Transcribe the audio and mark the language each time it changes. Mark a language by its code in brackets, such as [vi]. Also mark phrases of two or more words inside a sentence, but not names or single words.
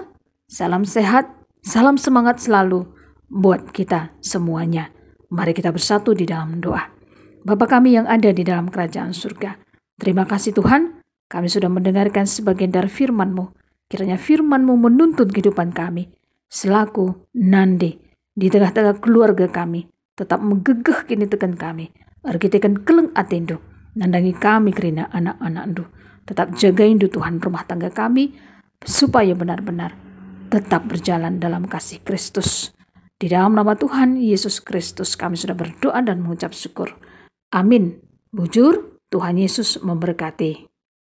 [id] Salam sehat, salam semangat selalu buat kita semuanya. Mari kita bersatu di dalam doa. Bapa kami yang ada di dalam kerajaan surga, terima kasih Tuhan, kami sudah mendengarkan sebagian dari firman-Mu. Kiranya firman-Mu menuntun kehidupan kami selaku Nande di tengah-tengah keluarga kami. [btx] Tetap menggegeh kini tekan kami. Arkitekan keleng atendo. Nandangi kami kerina anak-anak-Ndu. [id] Tetap jagain Tuhan rumah tangga kami supaya benar-benar tetap berjalan dalam kasih Kristus. Di dalam nama Tuhan Yesus Kristus kami sudah berdoa dan mengucap syukur. Amin. Bujur, Tuhan Yesus memberkati.